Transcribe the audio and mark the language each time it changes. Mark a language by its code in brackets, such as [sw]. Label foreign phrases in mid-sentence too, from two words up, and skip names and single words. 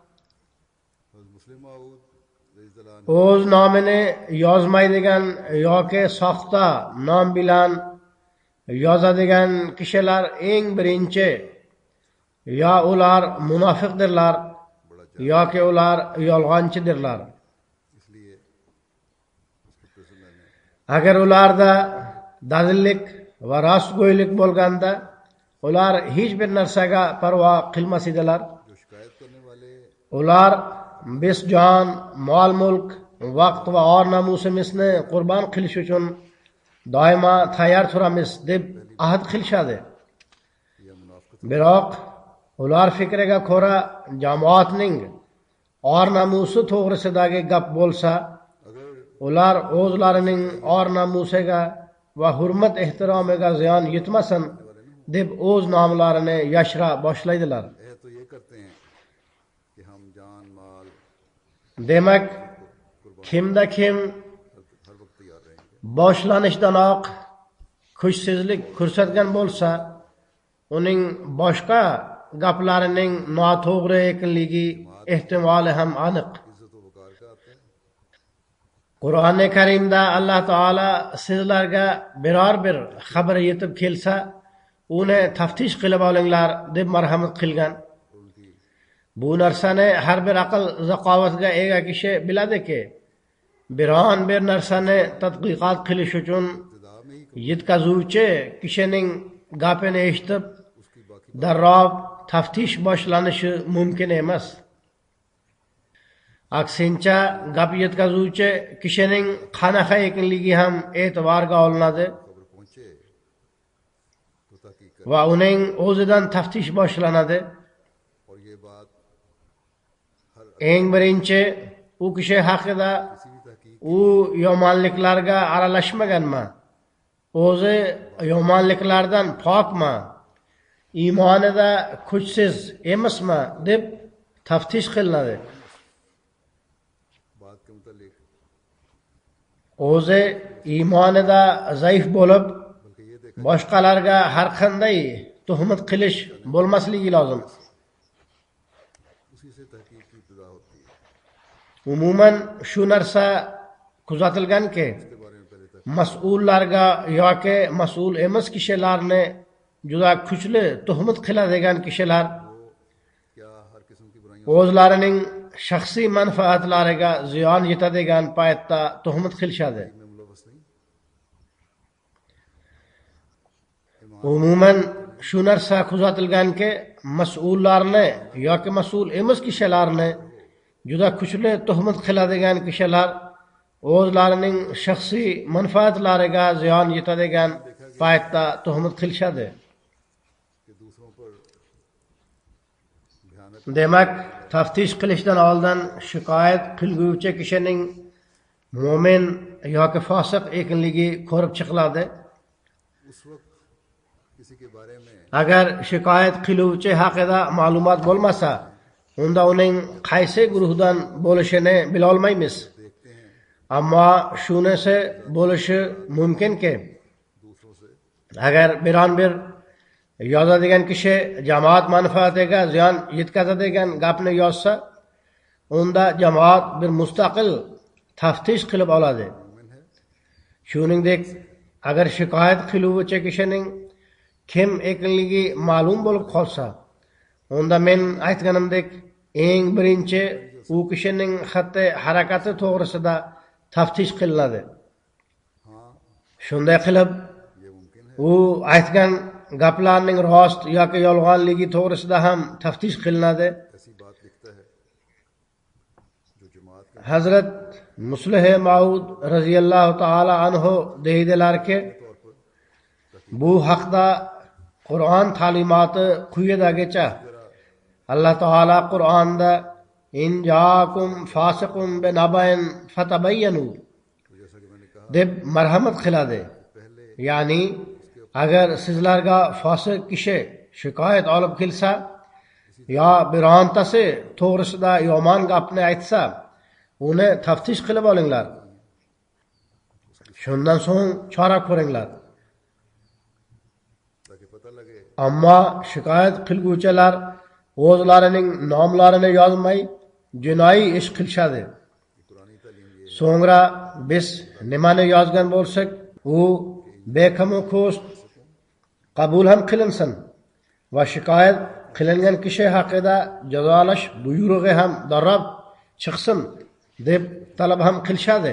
[uz] o'z nomini yozmaydigan yoki soxta nom bilan yozadigan kishilar eng birinchi yo ular munofiqdirlar yoki ular yolg'onchidirlar. [ur] اس لیے اس کے پرزنر نے [uz] Agar ularda dadillik va rostgo'ylik bo'lganda, ular hech bir narsaga parvo qilmas edilar. [ur] جو شکایت کرنے والے [uz] Ular biz jon, mol mulk, vaqt va or namusimizni qurbon qilish uchun doimo tayyor turamiz deb ahd qilishadi. [ur] یا منافق [uz] Biroq ular fikriga ko'ra jamoatning or namusi to'g'risidagi gap bo'lsa, [ur] اگر [uz] ular o'zlarining or namusiga va hurmat ehtiromiga ziyon yetmasin deb o'z nomlarini yashira boshlaydilar. [ur] تو یہ کرتے ہیں کہ ہم جان مال [uz] Demak, kimda kim [ur] ہر وقت تیار رہیں گے. [uz] boshlanishidanoq kuchsizlik ko'rsatgan bo'lsa, uning boshqa gaplarining noto'g'ri ekanligi ehtimoli ham aniq. [ur] عزت و وقار کا آتا ہے [uz] Qur'oni Karimda Alloh taolo sizlarga biror bir xabar yetib kelsa, uni taftish qilib olinglar deb marhamat qilgan. Bu narsani har bir aql zaqovatga ega kishi biladiki, biron bir narsani tadqiqot qilish uchun [ur] ابتدا میں ہی [uz] yetkazuvchi kishining gapini eshitib [ur] اس کی باقی [uz] darrov taftish boshlanishi mumkin emas. Aksincha, gap yetkazuvchi kishining qanaqa ekanligi ham e'tiborga olinadi [ur] خبر پہنچے تو تحقیق کر [uz] va uning o'zidan taftish boshlanadi. [ur] اور یہ بات [uz] Eng birinchi u kishi haqida [ur] کسی بھی تحقیق [uz] u yomonliklarga aralashmaganmi? O'zi yomonliklardan pokmi? Iymonida kuchsiz emasmi deb taftish qilinadi. [ur] بات کے متعلق [uz] O'zi iymonida zaif bo'lib, [ur] بلکہ یہ دیکھا [uz] boshqalarga har qanday tuhmat qilish bo'lmasligi lozim. [ur] اسی سے تحقیق کی ابتدا ہوتی ہے. [uz] Umuman shu narsa kuzatilganki, [ur] اس کے بارے میں پہلے تک [uz] mas'ullarga yoki mas'ul emas kishilarni juda kuchli tuhmat qiladigan kishilar [ur] کیا ہر قسم کی برائیوں [uz] o'zlarining shaxsiy manfaatlariga ziyon yetadigan paytda tuhmat qilishadi. [ur] میں ملوث نہیں. [uz] Umuman shu narsa kuzatilganki, mas'ullarni yoki mas'ul emas kishilarni juda kuchli tuhmat qiladigan kishilar o'zlarining shaxsiy manfaatlariga ziyon yetadigan paytda tuhmat qilishadi. [ur] کہ دوسروں پر بھیانک [uz] Demak, taftish qilishdan oldin shikoyat qilguvchi kishining mo'min yoki fosiq ekanligi ko'rib chiqiladi. [ur] اس وقت کسی کے بارے میں [uz] Agar shikoyat qiluvchi haqida ma'lumot bo'lmasa, unda uning qaysi guruhdan bo'lishini bila olmaymiz. [ur] دیکھتے ہیں [uz] Ammo shunisi bo'lishi mumkinki, [ur] دوسروں سے [uz] agar biron bir yozadigan kishi jamoat manfaatiga ziyon yetkazadigan gapni yozsa, unda jamoat bir mustaqil taftish qilib oladi. Shuningdek, agar shikoyat qiluvchi kishining kim ekanligi ma'lum bo'lib qolsa, unda men aytganimdek eng birinchi u kishining xatti harakati to'g'risida taftish qilinadi. [ur] ہاں [uz] Shunday qilib, [ur] یہ ممکن ہے [uz] u aytgan gaplarning rost yoki yolg'onligi to'g'risida ham taftish qilinadi. [ur] ایسی بات لکھتا ہے جو جماعت کے [uz] Hazrat Muslih Maud [ar] رضي الله تعالى عنه [uz] deydilarki, [ur] طور پر [uz] bu haqda Qur'on ta'limoti quyidagicha. Alloh taolo Qur'onda [ar] إن جاءكم فاسق بنبإ فتبينوا [ur] تو جیسا کہ میں نے کہا [uz] deb marhamat qiladi. [ur] پہلے [uz] Ya'ni agar sizlarga fosiq kishi shikoyat olib kelsa yo birontasi to'g'risida yomon gapni aytsa, uni taftish qilib olinglar. Shundan so'ng chora ko'ringlar. [ur] تاکہ پتہ لگے [uz] Ammo shikoyat qilguvchilar o'zlarining nomlarini yozmay jinoiy ish qilishadi. [ur] کہ قرآنی تعلیم یہ [uz] So'ngra biz nimani yozgan bo'lsak, u bekamu ko'st qabul ham qilinsin va shikoyat qilingan kishi haqida jazolash buyrug'i ham darrov chiqsin deb talab ham qilishadi.